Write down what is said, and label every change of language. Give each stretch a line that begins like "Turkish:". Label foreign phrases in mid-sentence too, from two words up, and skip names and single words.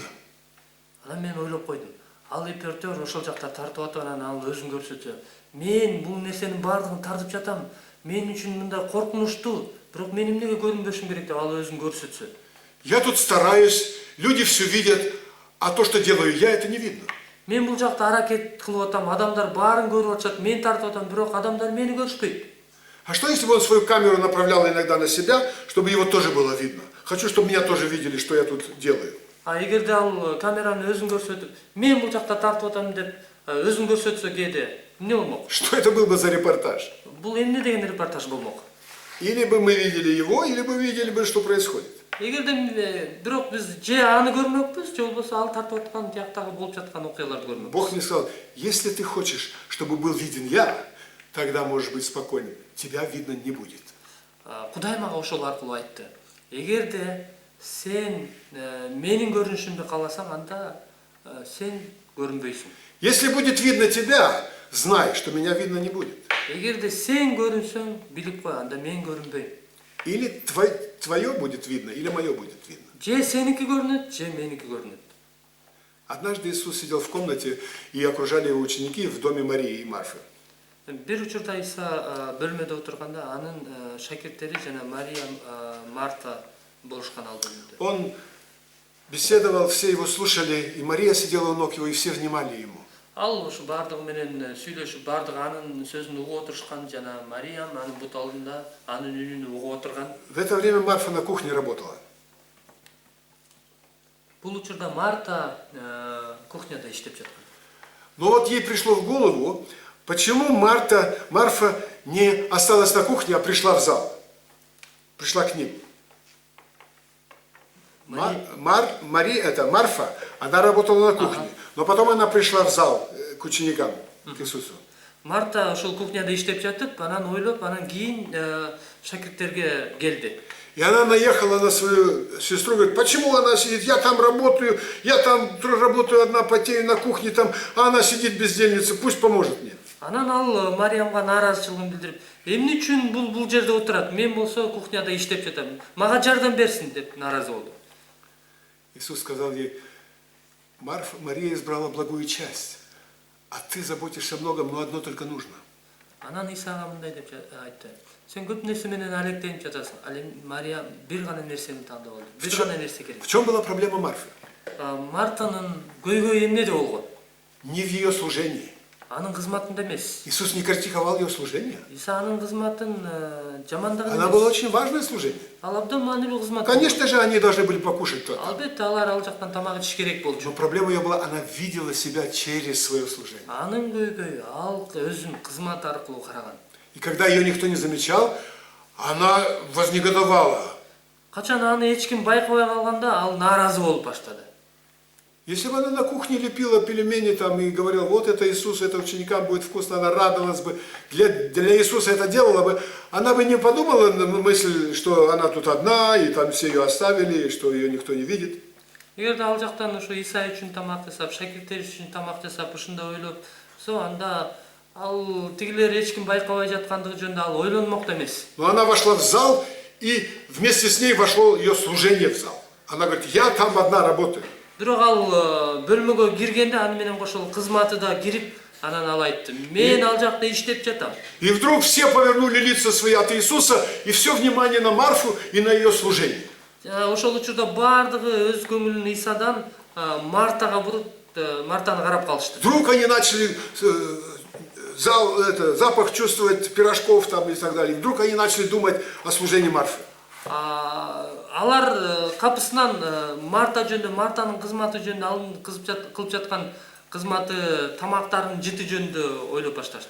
Kyrgyz: Анан мен ойлоп койдум. Ал репортер ошол жакта тартып атып, анан ал өзүн көрсөтсө, мен бул нерсенин баардыгын тартып жатам. Мен үчүн мындай коркунучтуу, бирок мен эмнеге көрүнбөшүм керек деп ал өзүн көрсөтсө.
Russian: Я тут стараюсь, люди все видят, а то, что делаю я, это не видно.
Kyrgyz: Мен бул жакта аракет кылып атам, адамдар баарын көрүп атышат, мен тартып атам, бирок адамдар мени көрүшпөйт.
Russian: А что если бы он свою камеру направлял иногда на себя, чтобы его тоже было видно? Хочу, чтобы меня тоже видели, что я тут делаю.
Kyrgyz: А эгерде ал камераны өзүн көрсөтүп, мен бул жакта тартып атам деп өзүн көрсөтсө кээде эмне болмок?
Russian: Что это был бы за репортаж?
Kyrgyz: Бул эмне деген репортаж болмок?
Russian: Или бы мы видели его, или бы видели бы, что происходит.
Kyrgyz: Эгерде бирок биз же аны көрмөкпүз, же болбосо ал тартып аткан жактагы болуп жаткан окуяларды көрмөкпүз.
Russian: Бог мне сказал, если ты хочешь, чтобы был виден я, тогда можешь быть спокойным. Тебя видно не будет.
Kyrgyz: Кудай мага ошол аркылуу айтты. Эгерде сен менин көрүнүшүмдү кааласаң, анда сен көрүнбөйсүң.
Russian: Если будет видно тебя, знай, что меня видно не будет.
Kyrgyz: Эгерде сен көрүнсөң, билип кой, анда мен көрүнбөйм.
Russian: Или твое будет видно, или мое будет видно.
Kyrgyz: Же сеники көрүнөт, же меники көрүнөт.
Russian: Однажды Иисус сидел в комнате, и окружали его ученики в доме Марии и Марфы.
Kyrgyz: Бир учурда Иса бөлмөдө отурганда анын шакирттери жана Мариям, Марта болушкан алдында.
Russian: Он беседовал, все его слушали, и Мария сидела у ног его, и все внимали ему.
Kyrgyz: Ал ушу бардыгы менен сүйлөшүп, бардыгы анын сөзүн угуп отурушкан жана Мариям анын бут алдында анын үнүн угуп отурган.
Russian: В это время Марфа на кухне работала.
Kyrgyz: Бул учурда Марта кухняда иштеп жаткан.
Russian: Но вот ей пришло в голову, почему Марфа не осталась на кухне, а пришла в зал. Пришла к ним. Марфа, она работала на кухне, но потом она пришла в зал к ученикам, к Иисусу.
Kyrgyz: Марта ошол кухняда иштеп жатып, анан ойлоп, анан кийин шакирттерге келди.
Russian: И она наехала на свою сестру, говорит, почему она сидит, я там работаю, я там работаю одна, потею на кухне, там, а она сидит бездельница, пусть поможет мне.
Kyrgyz: Анан ал Мариямга нааразычылыгын билдирип, эмне үчүн бул жерде отурат? Мен болсо кухняда иштеп жатам. Мага жардам берсин деп нааразы болду.
Russian: Иисус сказал ей, Мария избрала благую часть, а ты заботишься о многом, но одно только нужно.
Kyrgyz: Анан Исага мындай деп айтты. Сен көп нерсе менен алектенип жатасың. Ал эми Мария бир гана нерсени тандап алды. Бир гана нерсе керек.
Russian: В чем была проблема Марфы?
Kyrgyz: Мартанын көйгөйү эмнеде болгон?
Russian: Не в ее служении.
Kyrgyz: Анын кызматында эмес.
Russian: Иисус не критиковал ее служение.
Kyrgyz: Иса анын кызматын жамандаган
Russian: Она была очень важное служение.
Kyrgyz: Ал абдан маанилүү кызмат.
Russian: Конечно же, они должны были покушать то.
Kyrgyz: Албетте алар ал жактан тамак ичиш керек болчу.
Russian: Но проблема ее была, она видела себя через свое служение.
Kyrgyz: Анын көйгөйү ал өзүн кызмат аркылуу караган.
Russian: И когда ее никто не замечал, она вознегодовала.
Kyrgyz: Качан аны эч ким байкабай калганда ал нааразы болуп баштады.
Russian: Если бы она на кухне лепила пельмени там и говорила, вот это Иисус, это ученикам будет вкусно, она радовалась бы, для Иисуса это делала бы, она бы не подумала мысль, что она тут одна, и там все ее оставили, и что ее никто не видит.
Kyrgyz: Эгерде ал жактан ошо Иса үчүн тамак жасап, шакирттер үчүн тамак жасап, ушундай ойлоп, анда ал тигилер эч ким байкабай жаткандыгы жөнүндө ал ойлонмок да эмес.
Russian: Но она вошла в зал, и вместе с ней вошло ее служение в зал. Она говорит, я там одна работаю.
Kyrgyz: Бирок ал бөлмөгө киргенде аны менен кошо кызматы да кирип, анан ал айтты, мен ал жакта иштеп жатам.
Russian: И вдруг все повернули лица свои от Иисуса, и все внимание на Марфу и на ее служение.
Kyrgyz: Ошол учурда баардыгы өз көңүлүн Исадан Мартага буруп, Мартаны карап калышты.
Russian: Вдруг они начали запах чувствовать пирожков там и так далее. И вдруг они начали думать о служении Марфы.
Kyrgyz: Алар капысынан Марта жөнүндө, Мартанын кызматы жөнүндө, анын кылып жаткан кызматы, тамактарын жыты жөнүндө ойлоп башташты.